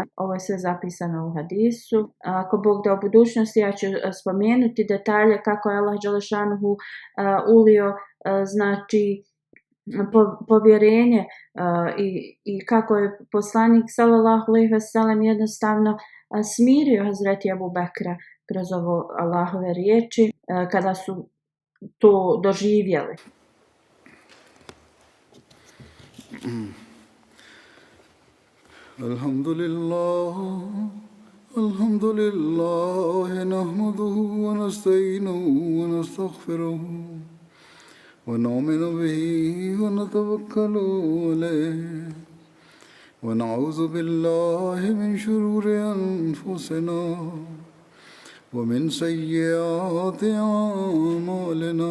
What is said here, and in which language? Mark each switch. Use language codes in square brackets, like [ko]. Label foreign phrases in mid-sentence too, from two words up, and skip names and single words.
[bs] Ovo je sve zapisano u hadisu. Ako Bog da u budućnosti, ja ću spomenuti detalje kako je Allah dželešanuhu ulio znači povjerenje i kako je poslanik [ar] صلى الله عليه وسلم [bs] jednostavno smirio Hazreti Ebu Bekra kroz ovo Allahove riječi kada su to doživjeli. [ar] الحمد لله نحمده ونستعينه ونستغفره ونؤمن به ونتوكل عليه ونعوذ بالله من شرور أنفسنا ومن سيئات أعمالنا.